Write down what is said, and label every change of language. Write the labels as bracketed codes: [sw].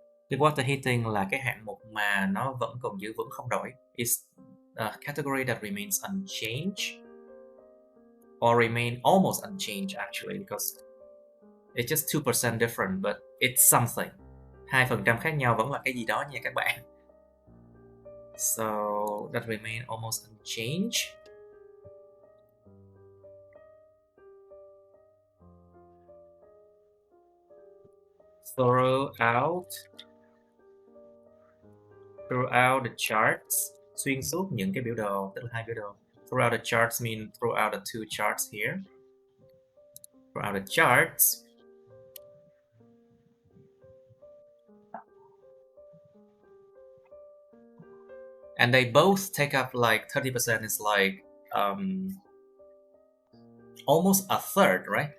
[vi] The water heating là cái hạng mục mà nó vẫn còn giữ vững không đổi. [en] It's a category that remains unchanged, or remain almost unchanged actually, because it's just 2% different, but it's something. [vi] 2% khác nhau vẫn là cái gì đó nha các bạn. [en] So that remain almost unchanged. Throughout the charts, [vi] xuyên suốt những cái biểu đồ, tức là hai biểu đồ. [en] Throughout the charts mean throughout the two charts here. Throughout the charts. And they both take up like 30%. Is like almost a third, right?